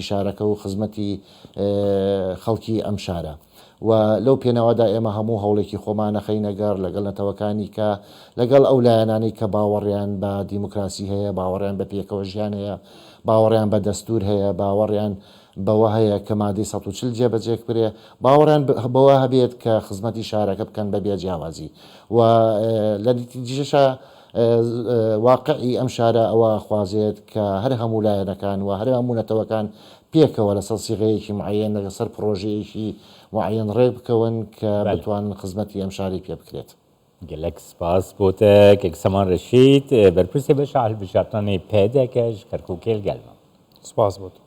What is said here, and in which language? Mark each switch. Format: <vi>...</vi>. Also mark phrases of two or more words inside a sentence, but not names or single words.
<ckb>شارەکە و خزمەتی خەڵکی ئەم شارە و لەو پێنەوەدا ئێمە هەموو هەوڵێکی خۆمانە خەینەگەر لەگەڵ نەتەوەکانی کە لەگەڵ ئەو لایەنانەی کە باوەڕیان بە دیموکراسی هەیە باوەڕیان بە پێکەوە ژیان هەیە باوەڕیان بە دەستور هەیە باوەڕیان بەوە هەیە کە مادەی 140 جێبەجێک برێ باوەڕیان بەوە هەبێت کە خزمەتی شارەکە بکەن بە بێجیاوازی و لە دیجیشە واقعی ئەم شارە ئەوە خوازێت کە هەر هەموو لایەنەکان و هەر هەموو نەتەوەکان پێکەوە لەسەر سیغەیەکی معەیەن لەسەر پرۆژەیەکی معەیەن ڕێ بکەون کە بتوان خزمەتی ئەم شاری پێ بکرێت.</ckb> <ku>gelek spas bote kek Saman Reşîd berpirsê beşa hilbijartanê pêdekej Kerkûkê gelme.</ku> <ckb>سپاس بۆت.</ckb>